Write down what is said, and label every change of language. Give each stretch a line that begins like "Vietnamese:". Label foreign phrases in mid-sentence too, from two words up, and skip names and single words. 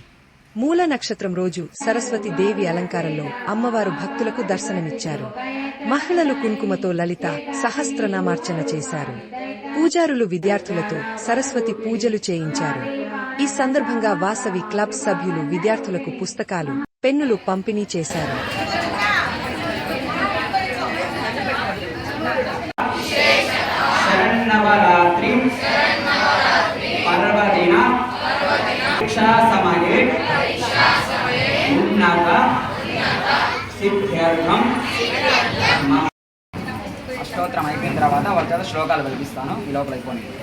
Telugu: మూల నక్షత్రం రోజు సరస్వతి దేవి అలంకారంలో అమ్మవారు భక్తులకు దర్శనమిచ్చారు. మహిళలు కుంకుమతో లలిత సహస్రనామార్చన చేశారు. పూజారులు విద్యార్థులతో సరస్వతి పూజలు చేయించారు. ఈ సందర్భంగా వాసవి క్లబ్ సభ్యులు విద్యార్థులకు పుస్తకాలు, పెన్నులు పంపిణీ చేశారు.
Sanskrit: नवरात्रि पर्वदिन परीक्षा समये उन्नत सिद्ध्यर्थम
Telugu: అష్టోత్తరం అయిపోయిన తర్వాత వాళ్ళ చేత శ్లోకాలు వినిపిస్తాను. ఈ లోపల అయిపోయింది.